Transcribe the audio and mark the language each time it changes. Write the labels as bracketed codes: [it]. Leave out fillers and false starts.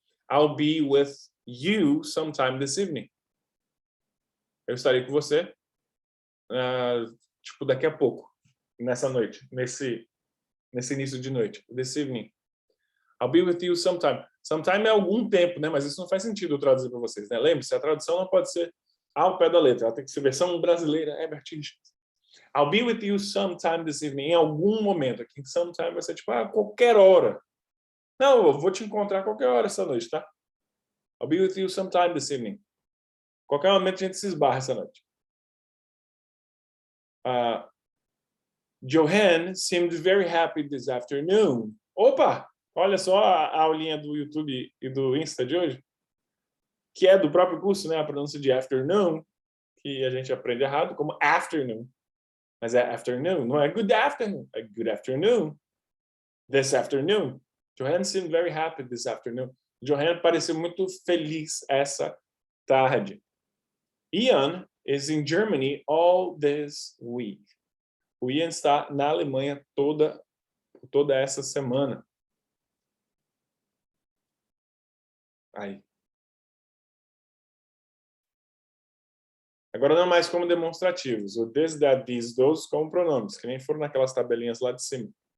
[en] I'll be with you sometime this evening. [pt] Eu estarei com você, tipo, daqui a pouco, nessa noite, nesse início de noite, [en] this evening. I'll be with you sometime. [pt] Sometime é algum tempo, né? Mas isso não faz sentido eu traduzir para vocês, né? Lembre-se, a tradução não pode ser ao pé da letra, ela tem que ser versão brasileira, Herbert Richards. [en] I'll be with you sometime this evening. [pt] Em algum momento. Aqui, sometime vai ser tipo, qualquer hora. Não, eu vou te encontrar a qualquer hora essa noite, tá? [en] I'll be with you sometime this evening. [pt] Qualquer momento a gente se esbarra essa noite. [en] Johanne seemed very happy this afternoon. [pt] Opa! Olha só a aulinha do YouTube e do Insta de hoje. Que é do próprio curso, né? A pronúncia de afternoon, que a gente aprende errado, como afternoon. Mas é afternoon, não é good afternoon, é good afternoon. [en] This afternoon. Johanne seemed very happy this afternoon. [pt] Johanne pareceu muito feliz essa tarde. [en] Ian is in Germany all this week. [pt] O Ian está na Alemanha toda essa semana. Aí. Agora não é mais como demonstrativos. O this, that, these, those como pronomes, que nem foram naquelas tabelinhas lá de cima.